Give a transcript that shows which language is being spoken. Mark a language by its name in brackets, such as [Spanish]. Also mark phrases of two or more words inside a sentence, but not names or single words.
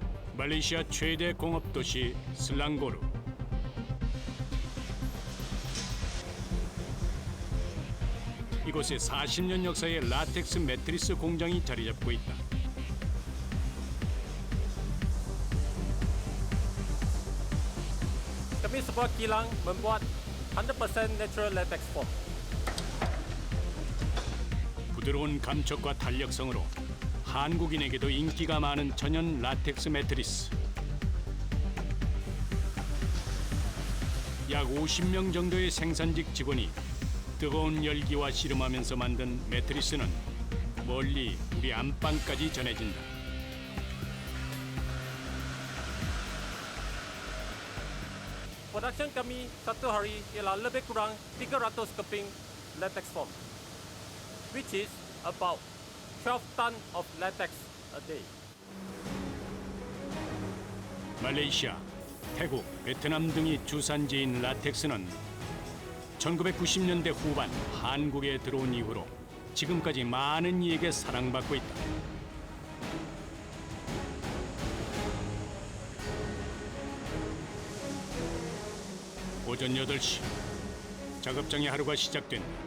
[Korean] 말레이시아 최대 공업 도시 슬랑고르. 이곳에 40년 역사의 라텍스 매트리스 공장이 자리 잡고 있다. [Malay] Kami support kilang membuat 100% [English] natural latex foam. [Korean] 부드러운 감촉과 탄력성으로 한국인에게도 인기가 많은 천연 라텍스 매트리스. 약 50명 정도의 생산직 직원이 뜨거운 열기와 씨름하면서 만든 매트리스는 멀리 우리 안방까지 전해진다. [Malay] Production kami satu hari ialah lebih kurang 300 keping [English] latex foam, which is about 12 ton of latex a day. [Korean] 말레이시아, 태국, 베트남 등이 주산지인 라텍스는 1990년대 후반 한국에 들어온 이후로 지금까지 많은 이에게 사랑받고 있다. 오전 8시, 작업장의 하루가 시작된다.